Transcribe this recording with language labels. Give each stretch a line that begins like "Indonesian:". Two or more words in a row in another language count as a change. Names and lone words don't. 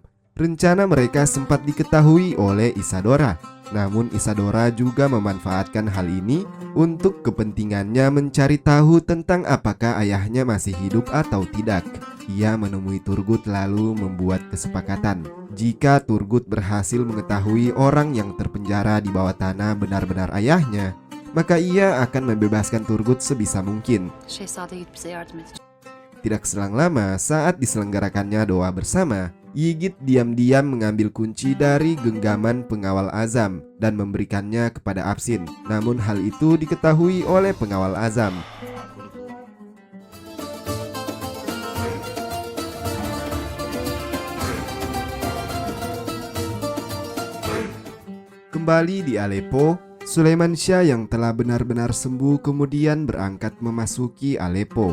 Indonesian: Rencana mereka sempat diketahui oleh Isadora, namun Isadora juga memanfaatkan hal ini untuk kepentingannya mencari tahu tentang apakah ayahnya masih hidup atau tidak. Ia menemui Turgut lalu membuat kesepakatan. Jika Turgut berhasil mengetahui orang yang terpenjara di bawah tanah benar-benar ayahnya, maka ia akan membebaskan Turgut sebisa mungkin.
Turkish: Şehzade git bize yardım edecek.
Indonesian: Tidak selang lama saat diselenggarakannya doa bersama, Ygit diam-diam mengambil kunci dari genggaman pengawal Azam dan memberikannya kepada Absin. Namun hal itu diketahui oleh pengawal Azam. Kembali di Aleppo, Sulaiman Syah yang telah benar-benar sembuh kemudian berangkat memasuki Aleppo.